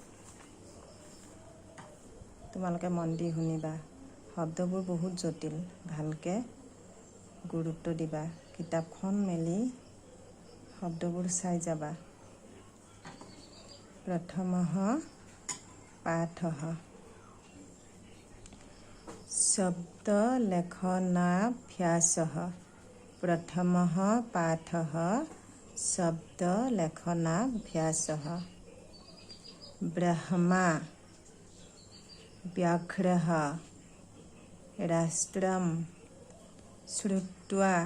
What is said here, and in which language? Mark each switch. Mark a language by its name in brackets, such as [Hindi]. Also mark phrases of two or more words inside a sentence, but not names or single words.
[Assamese] তোমালোকে মন দি শুনিবা। শব্দবোৰ বহুত জটিল, ভালকৈ গুৰুত্ব দিবা। কিতাপখন মেলি শব্দবোৰ চাই যাবা। [Sanskrit] প্ৰথমঃ পাঠঃ शब्दलेखनाभ्यासः। प्रथमः पाठः शब्दलेखनाभ्यासः। ब्रह्मा व्याघ्रः राष्ट्रं श्रुत्वा